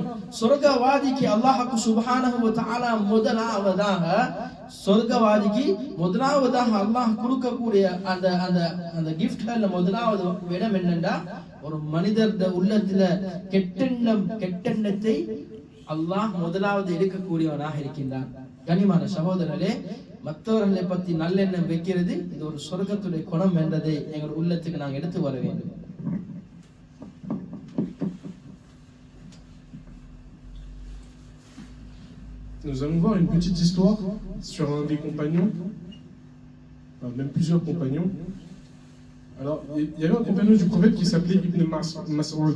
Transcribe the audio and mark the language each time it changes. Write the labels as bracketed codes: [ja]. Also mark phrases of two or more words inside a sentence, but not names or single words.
[ta] சொர்க்கவாதிக்கு [ar] الله سبحانه وتعالى [ta] முதலாவதாக அல்லாஹ் கொடுக்கக்கூடிய அந்த கிஃப்ட்ல முதலாவது இடம் என்னன்னா, ஒரு மனிதருடைய உள்ளத்துல கெட்டெண்ணத்தை அல்லாஹ் முதலாவது எடுக்கக்கூடியவனாக இருக்கின்றான். கனிமான சகோதரர்களே, மற்றவர்களை பத்தி நல்லெண்ணம் வைக்கிறது இது ஒரு சொர்க்கத்துடைய குணம் என்றதை எங்கள் உள்ளத்துக்கு நாங்கள் எடுத்து வர வேண்டும். [fr] Nous allons voir une petite histoire sur un des compagnons, enfin, même plusieurs compagnons. Alors, il y avait un compagnon du prophète qui s'appelait Ibn Mas'ud.